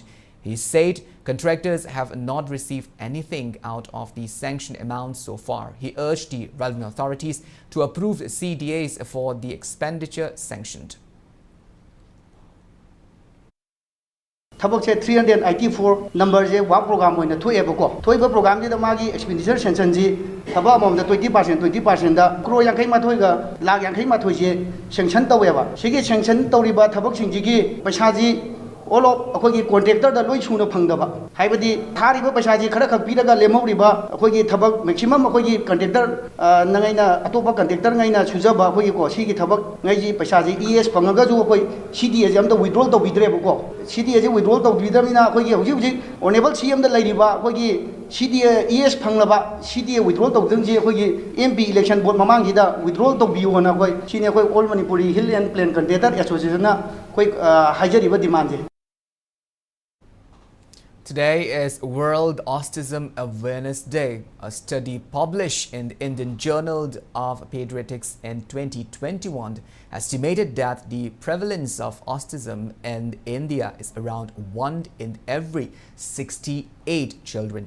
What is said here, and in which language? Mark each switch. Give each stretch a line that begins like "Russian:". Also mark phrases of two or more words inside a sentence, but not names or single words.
English: He said contractors have not received anything out of the sanctioned amounts so far. He urged the relevant authorities to approve CDAs for the expenditure sanctioned.
Manipuri: ꯊꯕꯛꯁꯦ 384 ꯅꯝꯕꯔꯁꯦ
English: work programme
Manipuri: ꯑꯣꯏꯅ ꯊꯣꯛꯑꯦꯕꯀꯣ ꯊꯣꯛꯏꯕ ꯄ꯭ꯔꯣꯒ꯭ꯔꯥꯝꯁꯤꯗ ꯃꯥꯒꯤ ꯑꯦꯛꯁꯄꯦꯟꯗꯤꯆꯔ ꯁꯦꯡꯁꯟꯁꯤ ꯊꯕꯛ ꯑꯃꯃꯝꯗ 20% ꯀ꯭ꯔꯣꯔ 51ꯒ ꯂꯥꯛ 51ꯁꯦ ꯁꯦꯡꯁꯟ ꯇꯧꯋꯦꯕ ꯁꯤꯒꯤ ꯁꯦꯡꯁꯟ ꯇꯧꯔꯤꯕ ꯊꯕꯛꯁꯤꯡꯁꯤꯒꯤ ꯄꯩꯁꯥꯁꯤ
English: all of
Manipuri: ꯑꯩꯈꯣꯏꯒꯤ ꯀꯣꯟꯇ꯭ꯔꯦꯛꯇꯔꯗ ꯂꯣꯏ ꯁꯨꯅ ꯐꯪꯗꯕ ꯍꯥꯏꯕꯗꯤ ꯊꯥꯔꯤꯕ ꯄꯩꯁꯥꯁꯤ ꯈꯔ ꯈꯛ ꯄꯤꯔꯒ ꯂꯦꯝꯍꯧꯔꯤꯕ ꯑꯩꯈꯣꯏꯒꯤ ꯊꯕꯛ ꯃꯦꯛꯁꯤꯃꯝ ꯑꯩꯈꯣꯏꯒꯤ ꯀꯟꯇ꯭ꯔꯦꯛꯇꯔ ꯅꯉꯩꯅ ꯑꯇꯣꯞꯄ ꯀꯟꯇ꯭ꯔꯦꯛꯇꯔꯉꯩꯅ ꯁꯨꯖꯕ ꯑꯩꯈꯣꯏꯒꯤꯀꯣ ꯁꯤꯒꯤ ꯊꯕꯛ ꯉꯩꯁꯤ ꯄꯩꯁꯥꯁꯤ ES ꯐꯪꯉꯒꯁꯨ ꯑꯩꯈꯣꯏ CDAꯁꯦ ꯑꯝꯇ ꯋꯤꯗ꯭ꯔꯣꯜ ꯇꯧꯕꯤꯗ꯭ꯔꯦꯕꯀꯣ CDAꯁꯦ ꯋꯤꯗ꯭ꯔꯣꯜ ꯇꯧꯕꯤꯗ꯭ꯔꯕꯅꯤꯅ ꯑꯩꯈꯣꯏꯒꯤ ꯍꯧꯖꯤꯛ ꯑꯣꯅꯦꯕꯜ CMꯗ ꯂꯩꯔꯤꯕ ꯑꯩꯈꯣꯏꯒꯤ CDA ES ꯐꯪꯂꯕ CDA ꯋꯤꯗ꯭ꯔꯣꯜ ꯇꯧꯗꯪꯁꯤ ꯑꯩꯈꯣꯏꯒꯤ MPꯏꯂꯦꯛꯁꯟ ꯕꯣꯔꯗ ꯃꯃꯥꯡꯁꯤꯗ ꯋꯤꯗ꯭ꯔꯣꯜ ꯇꯧꯕꯤꯌꯨꯅ ꯑꯩꯈꯣꯏ ꯁꯤꯅꯤ ꯑꯩꯈꯣꯏ ꯑꯣꯜ ꯃꯅꯤꯄꯨꯔꯤ ꯍꯤꯜ ꯑꯦꯟड ꯄ꯭ꯂꯦꯟ ꯀꯟꯇ꯭ꯔꯦꯛꯇꯔ ꯑꯦꯁꯣꯁꯤꯌꯦꯁꯟꯅ ꯑꯩꯈꯣꯏ ꯍꯥꯏꯖꯔꯤꯕ ꯗꯤꯃꯥꯟꯁꯦ.
English: Today is World Autism Awareness Day. A study published in the Indian Journal of Pediatrics in 2021 estimated that the prevalence of autism in India is around 1 in every 68 children.